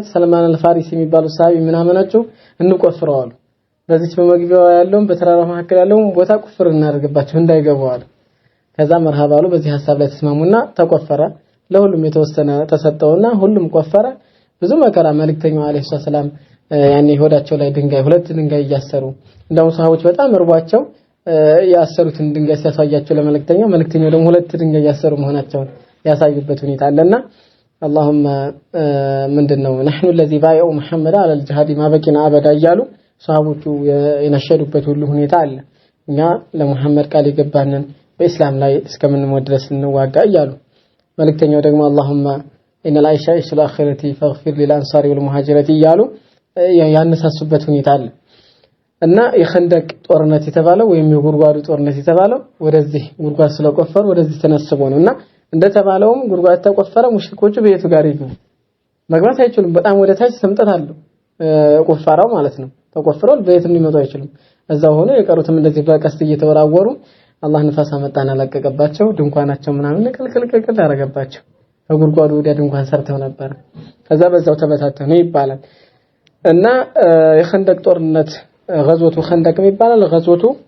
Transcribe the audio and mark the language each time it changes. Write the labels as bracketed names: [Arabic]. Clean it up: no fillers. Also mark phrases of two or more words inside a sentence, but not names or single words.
[Amharic] ሰልማን አልፋሪሲ የሚባሉ ሰሃቢ ምናምናቸው እንቆፍረዋል። በዚች በመግቢያው ያለውን በተራራ መካከል ያለውን ቦታ ቁፍር እናደርግባቸው እንዳይገቡ አሉ። ከዛ መርሃባ አሉ። በዚህ ሐሳብ ላይ ተስማሙና ተቆፈረ። ለሁሉም የተወሰነ ተሰጠውና ሁሉም ቆፈረ። ብዙ መከራ መልእክተኛው [Arabic] عليه السلام [Amharic] ያኔ ሆዳቸው ላይ ሁለት ድንጋይ እያሰሩ እንደው ሰሃቦች በጣም እርቧቸው ያሰሩትን ድንጋይ ሲያሳያቸው ለመልእክተኛው ደግሞ ሁለት ድንጋይ ያሰሩ መሆናቸውን ያሳዩበት ሁኔታ አለና اللهم ምንድነው [Arabic] نحن الذي بايعوا محمد على الجهاد ما بقينا ابدا [Amharic] እያሉ ሰሃቦቹ የነሸዱበት ሁሉ ሁኔታ አለ። እኛ ለሙሐመድ ቃል የገባንን በእስላም ላይ እስከምንሞት ድረስ እንዋጋ እያሉ መልእክተኛው ደግሞ [Arabic] اللهم ان العيش الاخره فاغفر للانصار والمهاجرين [Amharic] እያሉ ያነሳሱበት ሁኔታ አለ እና የኸንደቅ ጦርነት የተባለው ወይም የጉርጓዱ ጦርነት የተባለው ወደዚህ ጉርጓድ ስለቆፈሩ ወደዚህ ተነስቦ ነውና እንደተባለውም ጉርጓድ ተቆፈረ። ሙሽሪኮቹ በየቱ ጋር ይገቡ መግባት አይችሉም። በጣም ወደ ታች ሰምጠት አለው ቆፋራው ማለት ነው። ተቆፍሯል። በየትም ሊመጡ አይችሉም። እዛው ሆነ የቀሩትም እንደዚህ በቀስት እየተወራወሩ አላህ ንፋስ አመጣና ለቀቀባቸው። ድንኳናቸው ምናምን ቅልቅልቅል ያረጋባቸው። በጉርጓዱ ወዲያ ድንኳን ሰርተው ነበር። ከዛ በዛው ተበታተኑ ይባላል እና የኸንደቅ ጦርነት [Arabic] غزوة خندق [Amharic] ይባላል። ገዝወቱ